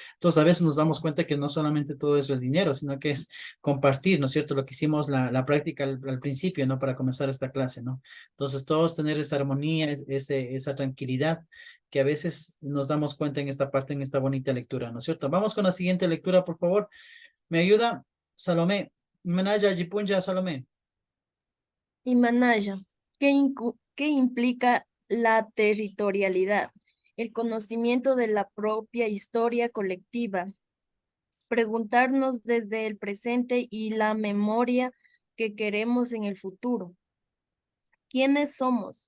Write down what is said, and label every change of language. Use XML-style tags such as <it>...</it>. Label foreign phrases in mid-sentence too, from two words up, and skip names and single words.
<es>Entonces a veces nos damos cuenta que no solamente todo es el dinero, sino que es compartir, ¿no es cierto? Lo que hicimos la práctica al principio, ¿no? Para comenzar esta clase, ¿no? Entonces, todos tener esa armonía, esa tranquilidad que a veces nos damos cuenta en esta parte, en esta bonita lectura, ¿no es cierto? Vamos con la siguiente lectura, por favor. ¿Me ayuda? Salomé. Manaya, Jipunja, Salomé. Himalaya, ¿qué implica la territorialidad? El conocimiento de la propia historia colectiva. Preguntarnos desde el presente y la memoria que queremos en el futuro. ¿Quiénes somos?</es>